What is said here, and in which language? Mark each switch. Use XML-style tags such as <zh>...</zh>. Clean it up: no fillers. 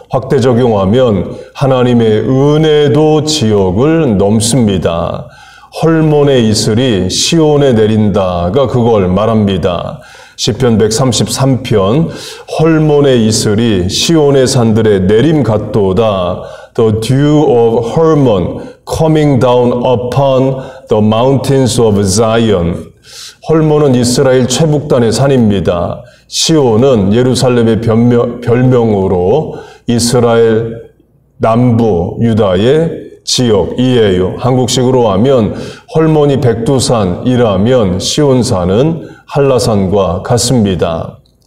<ko>확대 적용하면 하나님의 은혜도 지역을 넘습니다. 헐몬의 이슬이 시온에 내린다가 그걸 말합니다. 시편 133편 헐몬의 이슬이 시온의 산들에 내림 같도다.</ko> <en>The dew of Hermon coming down upon the mountains of Zion.</en> <ko>헐몬은 이스라엘 최북단의 산입니다. 시온은 예루살렘의 별명으로 이스라엘 남부 유다의 지역이에요. 한국식으로 하면 헐몬이 백두산이라면 시온산은 한라산과 같습니다.</ko>